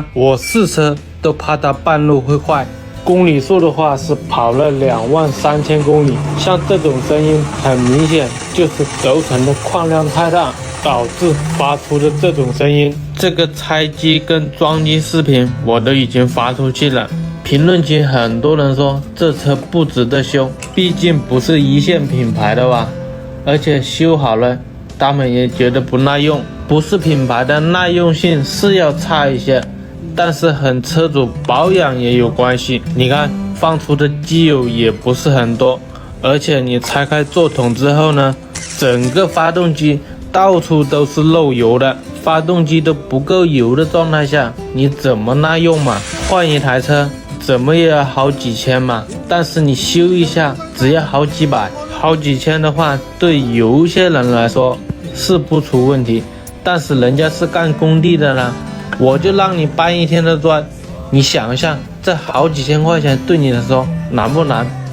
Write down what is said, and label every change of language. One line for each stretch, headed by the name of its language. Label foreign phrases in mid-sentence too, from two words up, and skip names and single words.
Chinese: 我試車都怕它半路會壞。公里數的話是跑了23000公里，像這種聲音很明顯就是軸承的礦量太大導致發出的這種聲音。這個拆機跟裝機視頻我都已經發出去了，評論區很多人說這車不值得修，畢竟不是一線品牌的吧，而且修好了他們也覺得不耐用。不是品牌的耐用性是要差一些，但是和車主保養也有關係。你看放出的機油也不是很多，而且你拆開座筒之後呢，整個發動機到處都是漏油的，发动机都不夠油的狀態下，你怎麼耐用嘛？換一台車怎麼也要好幾千嘛，但是你修一下只要好幾百，好幾千的話，對有些人來說是不出問題，但是人家是幹工地的呢，我就讓你搬一天的磚，你想一下，這好幾千塊錢對你來說難不難？